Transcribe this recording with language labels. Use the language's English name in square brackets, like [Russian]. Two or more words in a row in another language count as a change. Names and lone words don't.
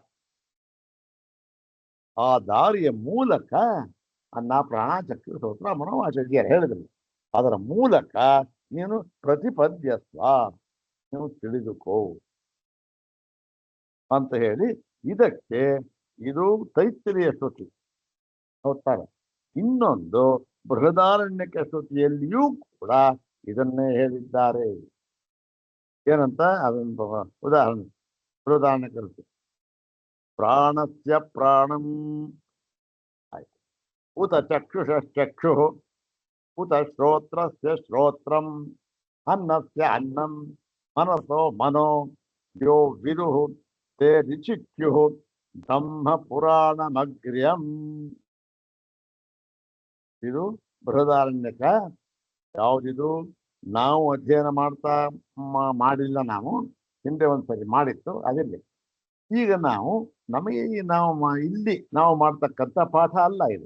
[Kannada] ಆ ದಾರಿಯ ಮೂಲಕ ಅನ್ನ ಪ್ರಾಣ ಚಕ್ರ ಸ್ತೋತ್ರ ಮನೋವಾಚರ್ಯರು ಹೇಳಿದ್ರು ಅದರ ಮೂಲಕ ನೀನು ಪ್ರತಿಪದ್ಯಸ್ವ ನೀವು ತಿಳಿದುಕೋ ಅಂತ ಹೇಳಿ ಇದಕ್ಕೆ ಇದು ತೈತ್ತಿರಿಯ ಸ್ತುತಿ ಹೋಗ್ತಾರೆ. ಇನ್ನೊಂದು ಬೃಹದಾರಣ್ಯಕ ಸ್ತುತಿಯಲ್ಲಿಯೂ ಕೂಡ ಇದನ್ನೇ ಹೇಳಿದ್ದಾರೆ. ಏನಂತ ಅದೊಂದು ಉದಾಹರಣೆ ಕಲಿತು [Sanskrit] ಪ್ರಾಣಸ್ಯ ಪ್ರಾಣಂ [Kannada] ಆಯ್ತು, [Sanskrit] ಉತ ಚಕ್ಷುಷಶ್ಚಕ್ಷು ಉತ ಶ್ರೋತ್ರಸ್ಯ ಶ್ರೋತ್ರಂ ಅನ್ನಸ್ಯ ಅನ್ನಂ ಮನಸೋ ಮನೋ ಯೋ ವಿದುಃ ತೇ ರಿಚಿಕ್ಯುಃ ಬ್ರಹ್ಮ ಪುರಾಣಮಗ್ರ್ಯಂ. [Kannada] ಇದು ಬೃಹದಾರಣ್ಯಕ. ಯಾವುದಿದು ನಾವು ಅಧ್ಯಯನ ಮಾಡಿಲ್ಲ, ನಾವು ಹಿಂದೆ ಒಂದ್ಸರಿ ಮಾಡಿತ್ತು ಅದಿರಲಿ. ಈಗ ನಮಗೆ ಇಲ್ಲಿ ನಾವು ಮಾಡ್ತಕ್ಕಂಥ ಪಾಠ ಅಲ್ಲ ಇದು.